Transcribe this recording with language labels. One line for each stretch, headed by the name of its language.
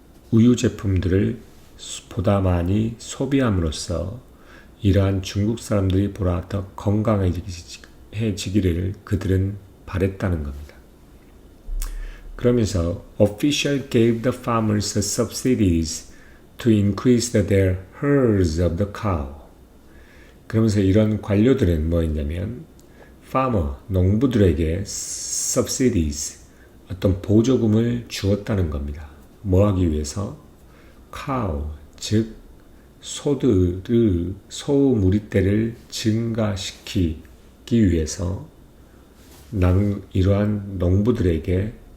Korean: 우유 제품들을 보다 많이 소비함으로써 이러한 중국 사람들이 보다 더 건강해지기를 그들은 바랬다는 겁니다. 그러면서
English: official gave the farmers subsidies to increase their herds of the cow.
Korean: 그러면서 이런 관료들은 뭐 했냐면 farmer, 농부들에게 subsidies, 어떤 보조금을 주었다는 겁니다. 뭐 하기 위해서? cow, 즉 소의 소무리대를 증가시키기 위해서 이러한 농부들에게